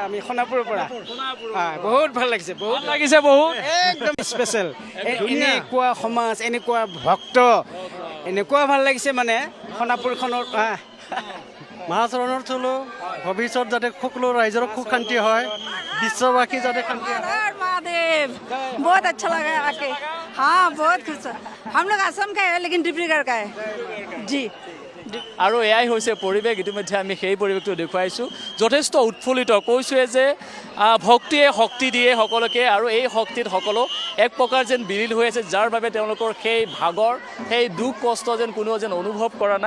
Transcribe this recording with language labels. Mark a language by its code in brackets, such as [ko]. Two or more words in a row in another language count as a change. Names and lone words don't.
[as] আমি সোণাপুৰৰ পৰা, বহুত ভাল লাগিছে, বহুত লাগিছে, বহুত একদম স্পেচিয়েল। এনেকুৱা সমাজ, এনেকুৱা ভক্ত, এনেকুৱা ভাল লাগিছে মানে সোণাপুৰখনৰ। মা চৰণৰ থলো ভৱিষ্যত যাতে সকলো ৰাইজৰ সুখ শান্তি হয়, বিশ্ববাসী যাতে শান্তি হয়। [hi] महादेव, बहुत अच्छा लगा आके। हाँ, बहुत खुश। हम लोग असम का है, लेकिन डिब्रूगढ़ का है जी। [as] আৰু এয়াই হৈছে পৰিৱেশ। ইতিমধ্যে আমি সেই পৰিৱেশটো দেখুৱাইছোঁ। যথেষ্ট উৎফুল্লিত। কৈছোঁৱে যে ভক্তিয়ে শক্তি দিয়ে সকলোকে, আৰু এই শক্তিত সকলো এক প্ৰকাৰ যেন বিলীন হৈ আছে, যাৰ বাবে তেওঁলোকৰ সেই ভাগৰ, সেই দুখ কষ্ট যেন কোনেও যেন অনুভৱ কৰা নাই।